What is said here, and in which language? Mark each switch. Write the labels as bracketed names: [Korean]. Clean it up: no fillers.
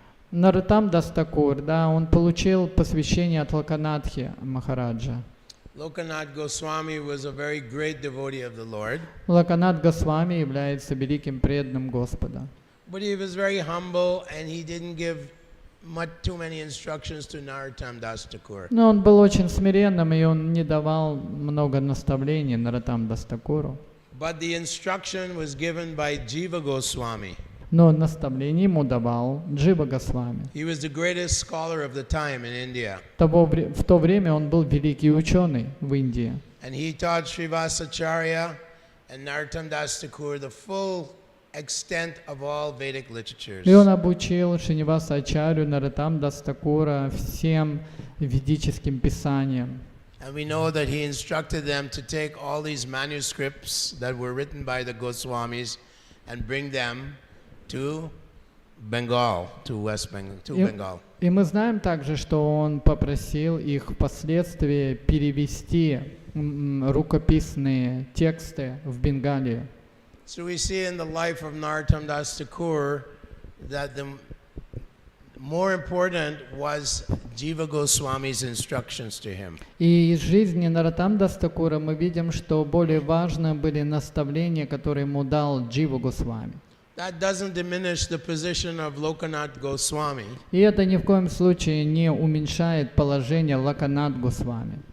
[Russian] Нароттам Дас Такур, да, он получил посвящение от Локанатхи Махараджа. [English] Lokanath Goswami was a very great devotee of the Lord. [Russian] Локанат Госвами является великим преданным Господа. [English] But he was very humble and he didn't give too many instructions to Narottam Das Thakur. [Russian] Но он был очень смиренным, и он не давал много наставлений Нароттам Дас Такуру. [English] But the instruction was given by Jiva Goswami. [Russian] Но наставление ему давал Джива Госвами. [English] He was the greatest scholar of the time in India. [Russian] В то время он был великий ученый в Индии. [English] And he taught Srivas Acharya and Narottam Das Thakur the full extent of all Vedic literatures. [Russian] И он обучил Шриниваса Ачарью Нароттам Дас Такура всем ведическим писаниям. [English] And we know that he instructed them to take all these manuscripts that were written by the Goswamis and bring them to Bengal, to West Bengal, to Bengal. [Russian] И мы знаем также, что он попросил их впоследствии перевести рукописные тексты в Бенгалию. [English] So we see in the life of Narottam Das Thakur that the more important was Jiva Goswami's instructions to him. [Russian] И из жизни Нароттам Дас Такура мы видим, что более важны были наставления, которые ему дал Джива Госвами. [English] That doesn't diminish the position of Lokanath Goswami. [Russian] И это ни в коем случае не уменьшает положение Локанат Госвами.